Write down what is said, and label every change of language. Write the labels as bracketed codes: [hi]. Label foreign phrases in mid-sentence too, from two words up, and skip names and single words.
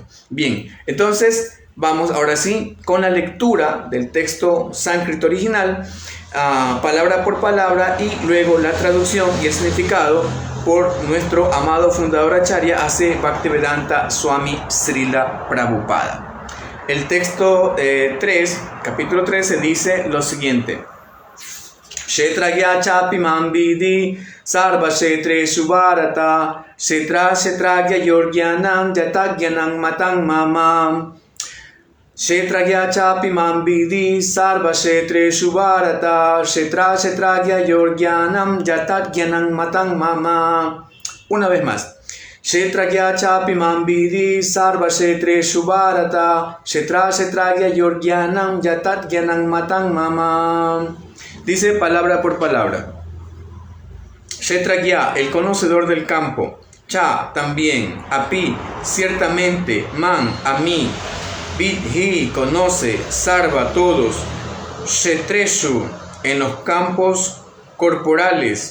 [es] Bien, entonces vamos ahora sí con la lectura del texto sánscrito original, palabra por palabra, y luego la traducción y el significado por nuestro amado fundador Acharya A.C. Bhaktivedanta Swami Srila Prabhupada. El texto 3, capítulo 13, dice lo siguiente: [sa] Kshetragya chapi mam vidi sarva kshetreshu bharata kshetragya yorgyanam yatagyanam matang mama. Kshetragya chapi mam vidi sarva kshetreshu bharata kshetragya yorgyanam yatagyanam matang mama. [es] Una vez más. [sa] Kshetragya chapi mam vidi sarva kshetreshu bharata kshetragya yorgyanam yatagyanam matang mama. [es] Dice palabra por palabra. Kshetragya, el conocedor del campo. Cha, también. Api, ciertamente. Man, a mí. Vidhi, conoce. Sarva, todos. Kshetreshu, en los campos corporales.